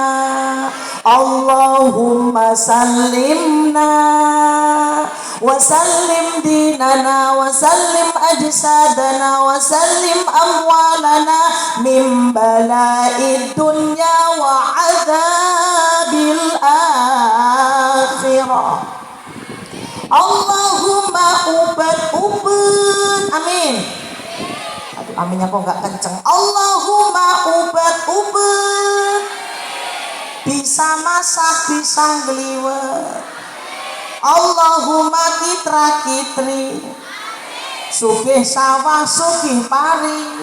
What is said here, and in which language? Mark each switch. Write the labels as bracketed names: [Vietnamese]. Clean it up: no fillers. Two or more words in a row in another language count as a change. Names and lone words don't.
[Arabic] اللهم سلمنا وسلم ديننا وسلم أجسادنا وسلم أموالنا من بلاء الدنيا وعذاب الآخرة. Allahumma ubat. Amin. [Indonesian] Aduh, aminnya kok gak kenceng. [Arabic] Allahumma ubat. [Indonesian] Bisa masak, bisa ngeliwet. [Arabic] Allahumma kitra kitri. [Javanese] Sugih sawah, sugih pari.